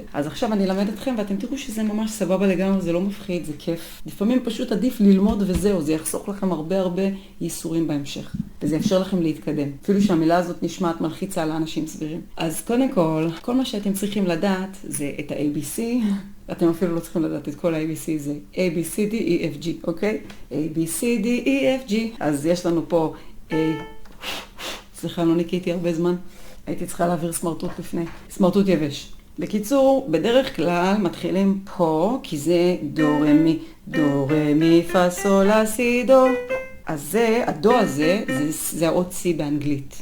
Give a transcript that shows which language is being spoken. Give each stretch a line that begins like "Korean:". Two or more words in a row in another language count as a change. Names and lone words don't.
Hebrew: אז עכשיו אני אלמד אתכם ואתם תראו שזה ממש סבבה לגמרי, זה לא מפחיד, זה כיף. לפעמים פשוט עדיף ללמוד וזהו, זה יחסוך לכם הרבה ייסורים בהמשך. וזה יאפשר לכם להתקדם. אפילו שהמילה הזאת נשמעת מלחיצה לאנשים סבירים. אז קודם כל מה שאתם צריכים לדעת זה את ה-ABC. אתם אפילו לא צריכים לדעת את כל ה-ABC, זה A, B, C, D, E, F, G, אוקיי? A, B, C, D, E, F, G. אז יש לנו פה A. סליחה, לא ניקיתי הרבה זמן. הייתי צריכה להעביר סמרטוט לפני. סמרטוט יבש. בקיצור, בדרך כלל מתחילים פה, כי זה דו רמי פה סול לה סי דו. אז זה, הדו הזה, זה האות C באנגלית.